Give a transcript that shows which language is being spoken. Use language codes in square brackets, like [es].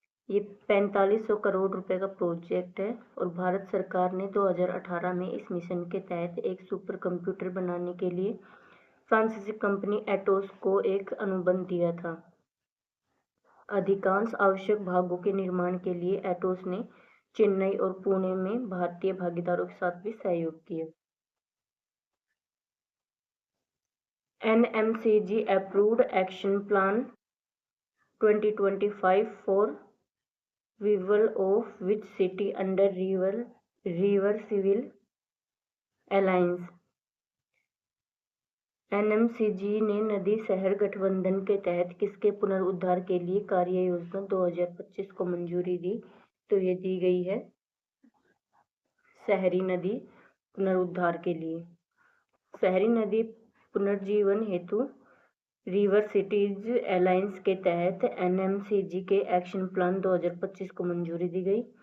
[hi] ये 4500 करोड़ रुपए का प्रोजेक्ट है और भारत सरकार ने 2018 में इस मिशन के तहत एक सुपर कंप्यूटर बनाने के लिए फ्रांसीसी कंपनी एटोस को एक अनुबंध दिया था। अधिकांश आवश्यक भागों के निर्माण के लिए एटोस ने चेन्नई और पुणे में भारतीय भागीदारों के साथ भी सहयोग किया। [en] NMCG approved action plan 2025 for revival of which city under river civil alliance? [hi] NMCG ने नदी शहर गठबंधन के तहत किसके पुनरुद्धार के लिए कार्य योजना 2025 को मंजूरी दी? तो ये दी गई है शहरी नदी पुनरुद्धार के लिए। शहरी नदी पुनर्जीवन हेतु रिवर सिटीज अलायंस के तहत NMCG के एक्शन प्लान 2025 को मंजूरी दी गई।